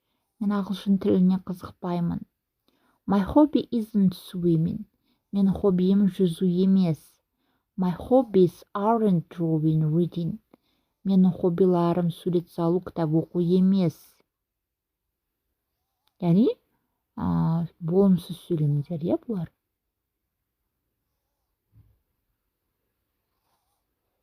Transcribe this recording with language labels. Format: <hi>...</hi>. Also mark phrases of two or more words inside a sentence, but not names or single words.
<kk>Мен ағылшын тіліне қызықпаймын.</kk> <en>My hobby isn't swimming.</en> <kk>Менің хоббиім жүзу емес.</kk> <en>My hobbies aren't drawing, reading.</en> <kk>Менің хоббиларым сурет салу, кітап оқу емес. Яғни, болымсыз сөйлемдер, иә бұлар?</kk>